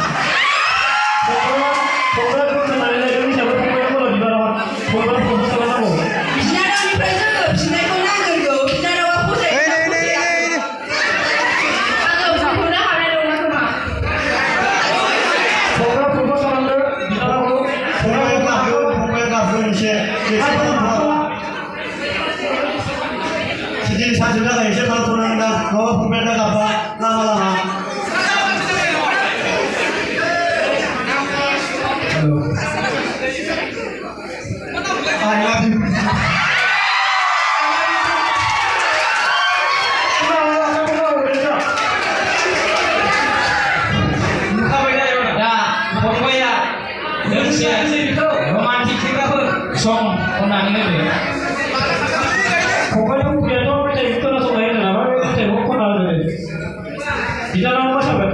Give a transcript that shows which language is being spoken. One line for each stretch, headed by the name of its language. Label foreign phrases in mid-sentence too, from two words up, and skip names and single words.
Bodo: बिनानावनिफ्राय जोङो फिननायखौ नांगोरगौ बिनानावा फसायगोना फसाया आङो बुंथ'नो हानाय नङा खोमा फंबाया गाबगोन एसे दिनै सानसेनि थाखाय एसे खालामथ'नांगोन दा नङाबा फंबाया दा गाबबा लामा लामा
English: I love you.
Bodo: दा फंबाया दोंसे रमान्टिक सं खननानै होदो फंबायनि बुंनायाथ' मेथाइखौ खोनासंनाय होनो नामा बे मेथाइखौ खनना होदो बिनानावा मोसागोन